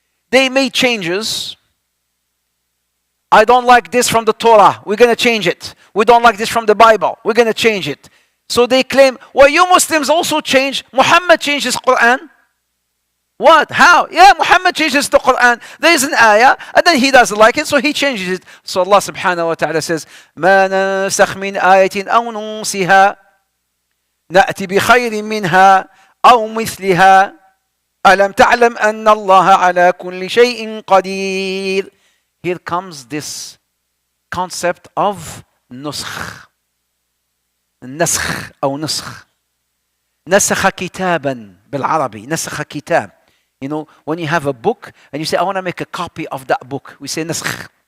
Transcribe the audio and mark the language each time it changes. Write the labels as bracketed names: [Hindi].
[English] They made changes. I don't like this from the Torah. We're going to change it. We don't like this from the Bible. We're going to change it. So they claim, well, you Muslims also change. Muhammad changed his Quran. What? How? Yeah, Muhammad changes the Quran. There is an ayah, and then he doesn't like it, so he changes it. So Allah subhanahu wa ta'ala says, [Arabic] مَا نَنسَخْ مِنْ آيَةٍ أَوْ نُنْسِهَا نَأْتِ بِخَيْرٍ مِنْهَا أَوْ مِثْلِهَا أَلَمْ تَعْلَمْ أَنَّ اللَّهَ عَلَى كُلِّ شَيْءٍ قَدِيرٌ. [English] Here comes this concept of نسخ. [Arabic] النسخ أو نسخ. نسخ كتابا بالعربي. نسخ كتاب. [English] When you have a book and you say, I want to make a copy of that book, we say نسخ.